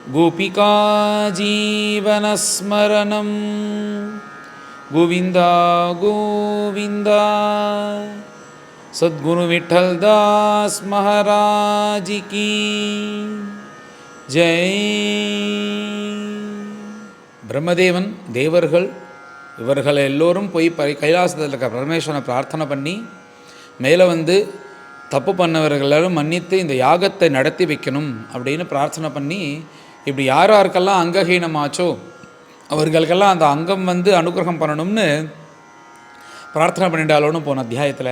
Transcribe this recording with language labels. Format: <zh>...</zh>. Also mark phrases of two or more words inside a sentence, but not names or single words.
<sa>गोपिका जीवनस्मरणं गोविन्द गोविन्द</sa> <hi>सद्गुरु विठ्ठलदास महाराज की जय.</hi> <ta>பிரம்மதேவன் தேவர்கள் இவர்கள் எல்லோரும் போய் கைலாசத்தில் இருக்க பரமேஸ்வரனை பிரார்த்தனை பண்ணி மேலே வந்து தப்பு பண்ணவர்களெல்லாம் மன்னித்து இந்த யாகத்தை நடத்தி வைக்கணும் அப்படின்னு பிரார்த்தனை பண்ணி இப்படி யார் யாருக்கெல்லாம் அங்கஹீனமாச்சோ அவர்களுக்கெல்லாம் அந்த அங்கம் வந்து அனுகிரகம் பண்ணணும்னு பிரார்த்தனை பண்ணிட்டாலோன்னு போன அத்தியாயத்தில்.</ta>